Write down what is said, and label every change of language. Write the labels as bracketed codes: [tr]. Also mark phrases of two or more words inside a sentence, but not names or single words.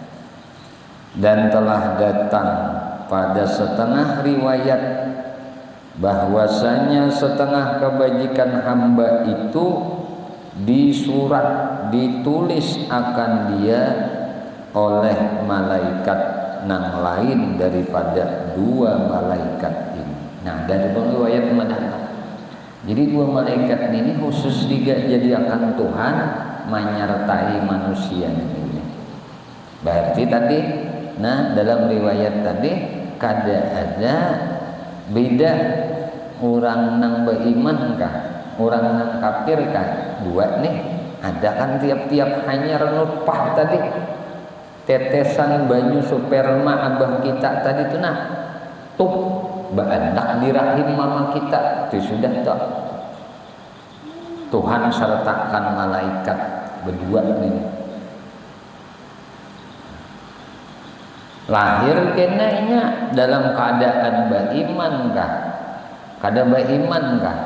[id] Dan telah datang pada setengah riwayat bahwasanya setengah kebajikan hamba itu disurat, ditulis akan dia oleh malaikat nang lain daripada dua malaikat ini. Nah, dari riwayat mendatang. Jadi dua malaikat ini khusus juga jadi akan Tuhan menyertai manusia ini. [bjn] Berarti tadi, nah dalam riwayat tadi kada ada beda orang nang beriman kah, orang nang kafir kah, dua nih ada kan tiap-tiap hanya nutfah tadi, tetesan banyu sperma abah kita tadi tuh nah tuh beranak di rahim mama kita itu sudah tak Tuhan sertakan malaikat berdua ini lahir kenanya dalam keadaan beriman kah, kada beriman kah.